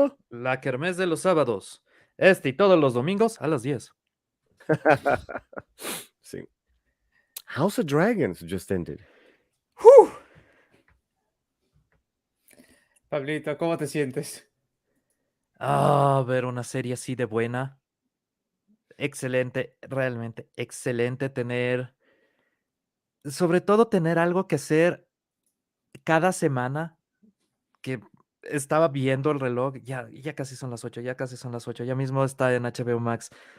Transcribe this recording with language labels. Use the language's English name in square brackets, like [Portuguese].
[Spanish] La kermés de los sábados. Este y todos los domingos a las 10. Sí. [English] House of Dragons just ended. Whew. [Spanish] Pablito, ¿cómo te sientes? Ver una serie así de buena. Excelente, realmente excelente tener, sobre todo tener algo que hacer cada semana, que estaba viendo el reloj, ya casi son las 8, ya mismo está en HBO Max.